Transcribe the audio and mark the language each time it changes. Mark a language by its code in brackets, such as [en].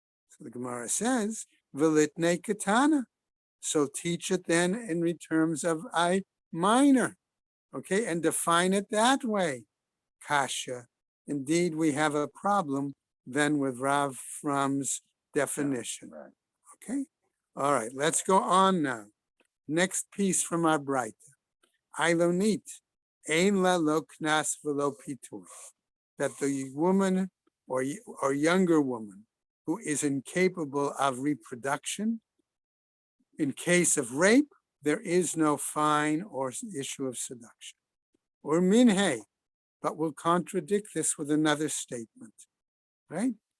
[en] So the Gemara says, [arc] V'litnei katana. [en] So teach it then in terms of a minor, okay, and define it that way. Kasha. Indeed, we have a problem then with Rav Fromm's definition. Okay, all right, let's go on now. Next piece from our Braita. [he] Ailonit, ein la lo knas v'lo pitur. [en] That the woman or younger woman who is incapable of reproduction, in case of rape, there is no fine or issue of seduction. Or minhei, but we'll contradict this with another statement, right?